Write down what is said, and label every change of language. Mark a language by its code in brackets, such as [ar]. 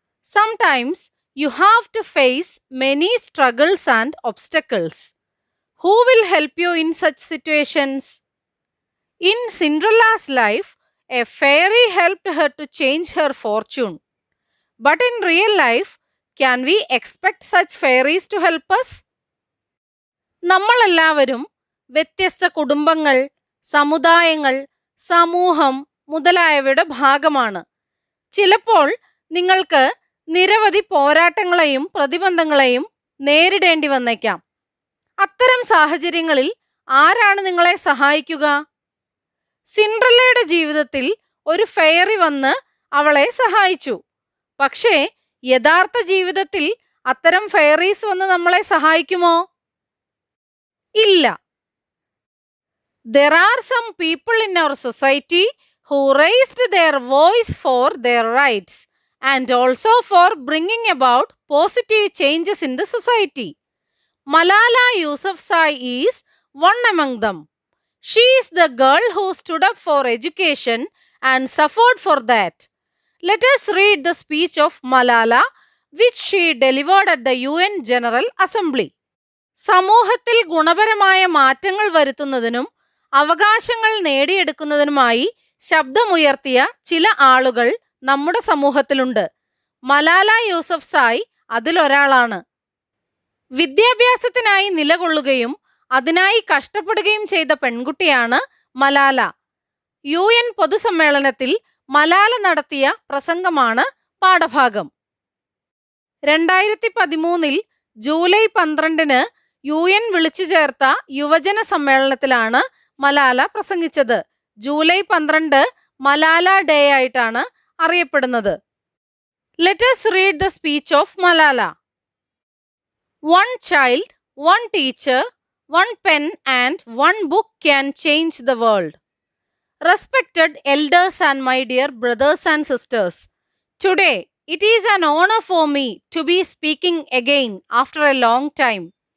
[en] Sometimes you have to face many struggles and obstacles. Who will help you in such situations? In Cinderella's life, a fairy helped her to change her fortune. But in real life, can we expect such fairies to help us? [ml] നമ്മളെല്ലാവരും വ്യത്യസ്ത കുടുംബങ്ങൾ, സമുദായങ്ങൾ, സമൂഹം മുതലായവയുടെ ഭാഗമാണ്. ചിലപ്പോൾ നിങ്ങൾക്ക് നിരവധി പോരാട്ടങ്ങളെയും പ്രതിബന്ധങ്ങളെയും നേരിടേണ്ടി വന്നേക്കാം. അത്തരം സാഹചര്യങ്ങളിൽ ആരാണ് നിങ്ങളെ സഹായിക്കുക? സിൻഡ്രല്ലയുടെ ജീവിതത്തിൽ ഒരു ഫെയറി വന്ന് അവളെ സഹായിച്ചു. പക്ഷേ യഥാർത്ഥ ജീവിതത്തിൽ അത്തരം ഫെയറീസ് വന്ന് നമ്മളെ സഹായിക്കുമോ? ഇല്ല. [en] There are some people in our society who raised their voice for their rights and also for bringing about positive changes in the society. Malala Yousafzai is one among them. She is the girl who stood up for education and suffered for that. Let us read the speech of Malala, which she delivered at the UN General Assembly. [ml] സമൂഹത്തിൽ ഗുണപരമായ മാറ്റങ്ങൾ വരുത്തുന്നതിനും അവകാശങ്ങൾ നേടിയെടുക്കുന്നതിനുമായി ശബ്ദമുയർത്തിയ ചില ആളുകൾ നമ്മുടെ സമൂഹത്തിലുണ്ട്. മലാല യൂസഫ്സായ് അതിലൊരാളാണ്. വിദ്യാഭ്യാസത്തിനായി നിലകൊള്ളുകയും അതിനായി കഷ്ടപ്പെടുകയും ചെയ്ത പെൺകുട്ടിയാണ് മലാല. UN പൊതുസമ്മേളനത്തിൽ മലാല നടത്തിയ പ്രസംഗമാണ് പാഠഭാഗം. 2013 ജൂലൈ 12 UN വിളിച്ചു ചേർത്ത യുവജന സമ്മേളനത്തിലാണ് മലാല പ്രസംഗിച്ചത്. ജൂലൈ 12 മലാല ഡേ ആയിട്ടാണ് അറിയപ്പെടുന്നത്. [en] Let us read the speech of Malala. 1 child, 1 teacher, 1 pen and 1 book can change the world. Respected elders and my dear brothers and sisters, today it is an honor for me to be speaking again after a long time.